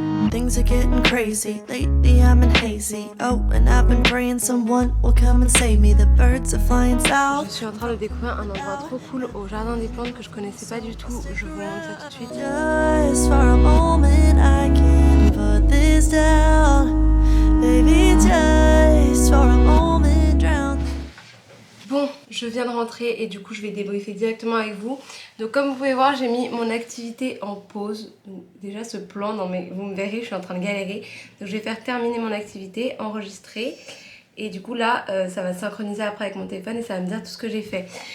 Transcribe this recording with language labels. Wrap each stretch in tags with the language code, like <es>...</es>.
<en>Things are getting crazy, lately I'm in hazy. Oh, and I've been praying someone will come and save me. The birds are flying south.</en> <fr>Je suis en train de découvrir un endroit trop cool au jardin des plantes que je connaissais pas du tout. Je vous montre ça tout de suite.</fr> <en>Just for a moment I can put this down. Baby, just for a moment drown.</en> <fr>Bon, je viens de rentrer et du coup je vais débriefer directement avec vous. Donc comme vous pouvez voir, j'ai mis mon activité en pause. Donc, déjà ce plan, non mais vous me verrez, je suis en train de galérer. Donc je vais faire terminer mon activité, enregistrer. Et du coup là, ça va synchroniser après avec mon téléphone et ça va me dire tout ce que j'ai fait.</fr>